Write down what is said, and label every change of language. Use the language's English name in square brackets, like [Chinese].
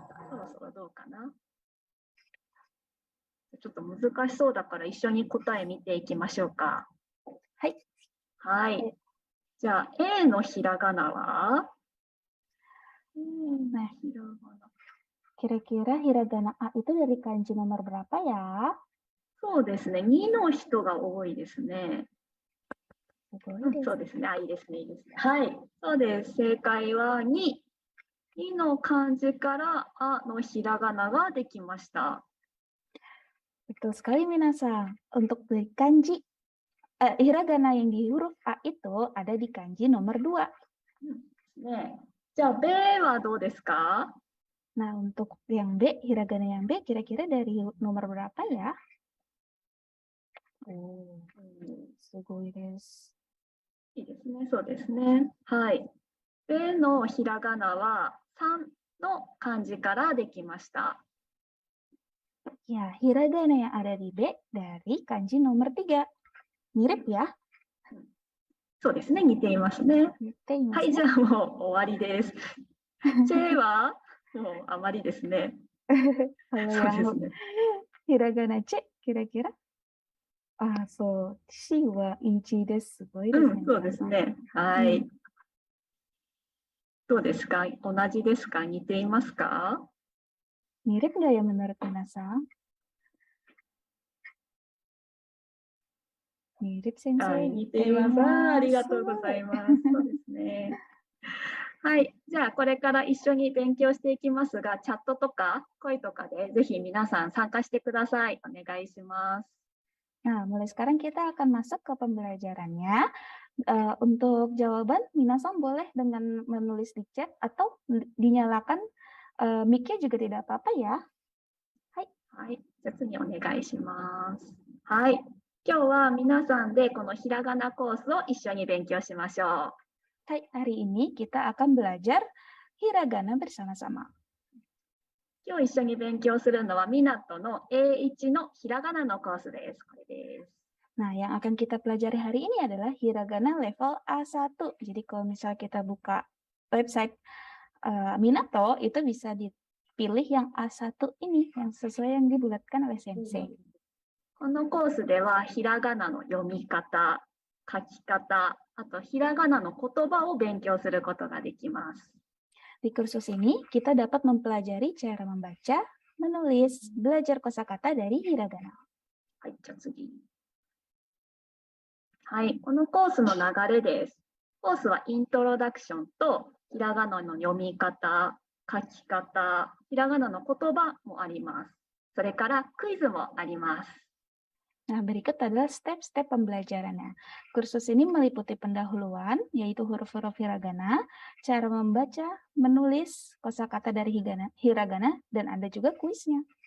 [Japanese] そろそろどうかな。ちょっと難しそうだから一緒に答え見ていきましょうか。はい。はい。じゃあ A のひらがなは [Indonesian] Nah, kira-kira hiragana A itu dari kanji nomor berapa ya? [Japanese] そうですね。2の人が多いですね。そうですね。いいですね。いいですね。はい。そうです。正解は2。 2の漢字からあのひらがなができました。 [Indonesian] Betul sekali, minasan. Untuk dari kanji, hiragana yang di huruf A itu ada di kanji nomor 2. [Japanese] ね、じゃあ、B はどうですか？ [Indonesian] Nah, untuk yang B, hiragana yang B kira-kira dari nomor berapa ya? [Japanese] Sugoi desu. いいですね。そうですね。はい。 B のひらがなは3の漢字からできました。 [Indonesian] Ya, hiragana yang ada di B dari kanji nomor 3. Mirip ya? [Japanese] そうですね。似ていますね。はい、じゃあもう終わりです。 J はもうあまりですね。そうですね。 [Indonesian] hiragana C, kira-kira? [Japanese] So, C は1です。すごいですね。そうですね。はい。どうですか？同じですか？似ていますか？ [Indonesian] Mirip nggak ya menurut minasan? Mirip, sensei. [Japanese] 似ています。ありがとうございます。そうですね。はい。じゃあ、これから一緒に勉強していきますが、チャットとか声とかでぜひ皆さん参加してください。お願いします。 [Indonesian] Nah, mulai sekarang kita akan masuk ke pembelajarannya. Untuk jawaban, minasan boleh dengan menulis di chat atau dinyalakan mic-nya juga tidak apa-apa ya. [Japanese] はい。じゃあ次お願いします。はい。今日は皆さんでこのひらがなコースを一緒に勉強しましょう。 [Indonesian] Hai, hari ini kita akan belajar hiragana bersama-sama. [Japanese] 今日一緒に勉強するのはminatoの A1 のひらがなのコースです。これです。 [Indonesian] Nah, yang akan kita pelajari hari ini adalah hiragana level A1. Jadi kalau misal kita buka website Minato, itu bisa dipilih yang A1 ini, yang sesuai yang dibulatkan oleh sensei. [Japanese] このコースではひらがなの読み方、書き方、あとひらがなの言葉を勉強することができます。 [Indonesian] Di kursus ini, kita dapat mempelajari cara membaca, menulis, belajar kosakata dari hiragana. [Japanese] はい、じゃあ次。はい、このコースの流れです。コースはイントロダクションとひらがなの読み方、書き方、ひらがなの言葉もあります。それからクイズもあります。 [Indonesian] Nah, berikut adalah step-step pembelajarannya. Kursus ini meliputi pendahuluan, yaitu huruf-huruf hiragana, cara membaca, menulis kosakata dari hiragana, dan ada juga kuisnya.